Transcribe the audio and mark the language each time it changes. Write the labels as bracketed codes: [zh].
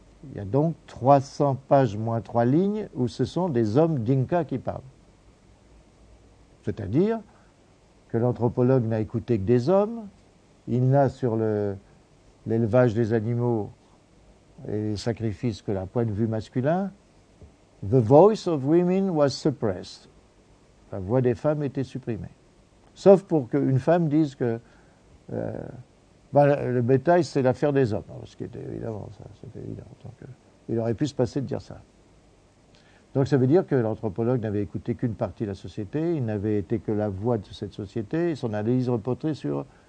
[fr] Il y a donc 300 pages moins 3 lignes où ce sont des hommes d'Inca qui parlent. C'est-à-dire que l'anthropologue n'a écouté que des hommes, il n'a sur l'élevage des animaux et les sacrifices que d'un point de vue masculin. [en] The voice of women was suppressed. [fr] La voix des femmes était supprimée. Sauf pour qu'une femme dise que le bétail, c'est l'affaire des hommes, ce qui était évidemment, ça, c'était évident. Donc, il aurait pu se passer de dire ça. Donc ça veut dire que l'anthropologue n'avait écouté qu'une partie de la société, il n'avait été que la voix de cette société, et son analyse reportée sur...